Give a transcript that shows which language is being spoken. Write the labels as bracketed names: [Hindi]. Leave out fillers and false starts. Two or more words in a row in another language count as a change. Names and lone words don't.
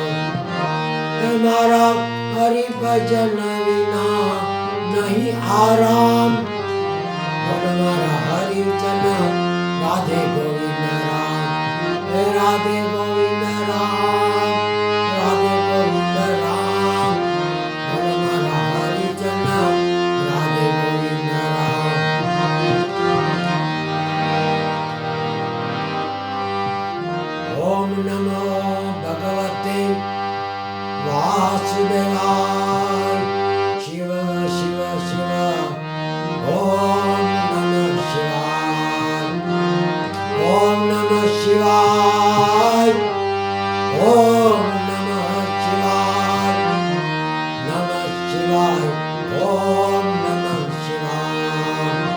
[Gujarati] મારા હરિભજન વિના નહીં આરામ મારા હરિજન રાધે ગોવિંદ રામ હે રાધે ગોવિંદ રામ રાધે ગોવિંદ રામ મારા હરિજન રાધે ગોવિંદ [Sanskrit] રામ ઓમ નમો ભગવતે वासुदेवाय शिव शिव शिव ओम नमः शिवाय ओम नमः शिवाय ओम नमः शिवाय नमः शिवाय ओम नमः शिवाय